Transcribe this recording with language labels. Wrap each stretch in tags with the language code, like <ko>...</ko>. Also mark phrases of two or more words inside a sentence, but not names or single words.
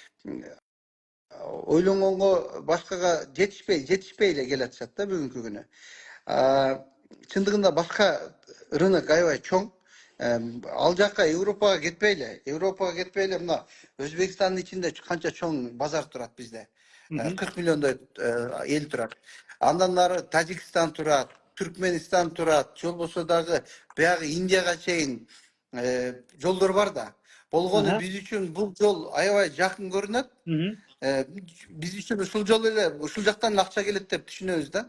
<ky>Ойлонгонго башкага жетишпей эле келатышат да бүгүнкү күнү. Чындыгында башка рынок аябай чоң. Ал жакка Европага кетпейле. Европага кетпейле мына Өзбекстандын ичинде канча чоң базар турат bizde. Hı hı. 40 миллиондой эл турат. Андан нары Тажикстан турат, Түркменистан турат, же болбосо дагы баягы Индияга чейин жолдор бар да. Болгону Aha. биз үчүн бул жол аябай жакын көрүнөт. Hı hı. Биз үчүн ушул жол эле ушул жактан акча келет деп түшүнөбүз да.</ky>